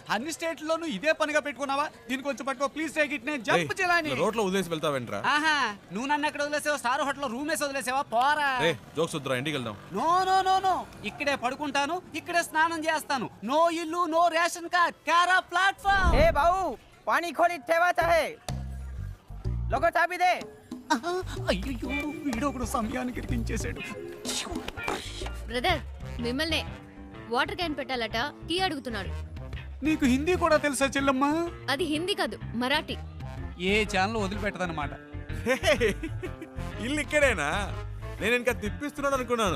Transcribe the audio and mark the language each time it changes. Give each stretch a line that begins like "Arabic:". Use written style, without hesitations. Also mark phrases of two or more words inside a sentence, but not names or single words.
Telugu: అన్ని స్టేట్లోనూ ఇదే పనిగా పెట్టుకున్నావా? దీనికి వచ్చి పట్టుకో
English: please take it.
Telugu: నేను జంప్ చేయాలని రోడ్లో వదిలేసి వెళ్తావేంట్రా? ఆహా, నువ్వు నన్ను ఎక్కడ వదిలేసావా?
English: star hotel room
Telugu: వేసి వదిలేసావా? పోరా. జోక్స్ వద్దురా, ఇంటికి వెళ్దాం.
English: no no no no,
Telugu: ఇక్కడే పడుకుంటాను, ఇక్కడే స్నానం చేస్తాను. నో ఇల్లు, నో
English: ration card,
Telugu: కారా ప్లాట్ఫామ్.
Marathi: ए बाबू पानी खोली ठेवाचा है लोगो चाबी दे
Telugu: అయ్యో, వీడు ఒకడు సమయానికి ఇరికించేశాడు. బ్రదర్ మిమ్మల్నే
English: water can
Telugu: పెట్టాలట, టీ అడుగుతున్నాడు. నీకు హిందీ కూడా తెలుసా చెల్లమ్మ? అది హిందీ కాదు, మరాఠీ. ఏ ఛానల్ వదిలిపెట్టదన్నమాట. ఇల్లు ఇక్కడేనా? నేను ఇంకా తిప్పిస్తున్నాడు అనుకున్నాను.